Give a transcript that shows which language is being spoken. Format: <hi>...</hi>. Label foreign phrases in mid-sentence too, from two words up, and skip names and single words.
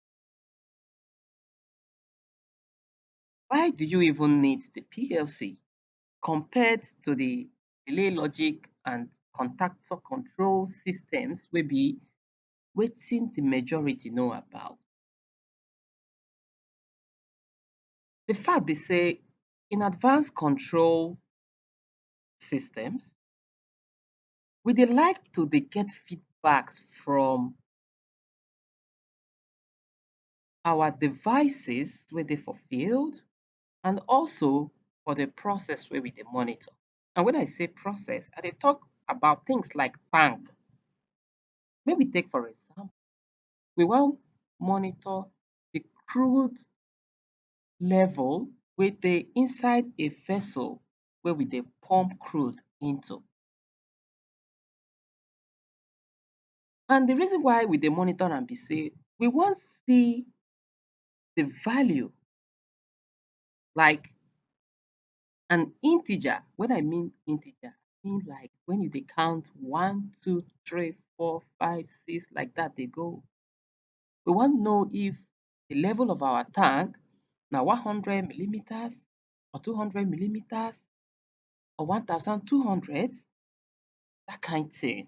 <pcm>Why do you even need the PLC compared to the relay logic and contactor control systems wey be wetin the majority know about? The fact be say in advanced control systems, we dey like to dey get feedbacks from our devices wey dey for field and also for the process wey we dey monitor. And when I say process, I dey talk about things like tank. Make we take for example, we wan monitor the crude level wey dey inside a vessel wey we dey pump crude into. And the reason why we dey monitor am be say we wan see the value, like an integer. When I mean integer, I mean like when you dey count 1, 2, 3, 4, 5, 6, like that dey go. We wan know if the level of our tank na 100 millimeters or 200 millimeters or 1200, that kind thing.</pcm>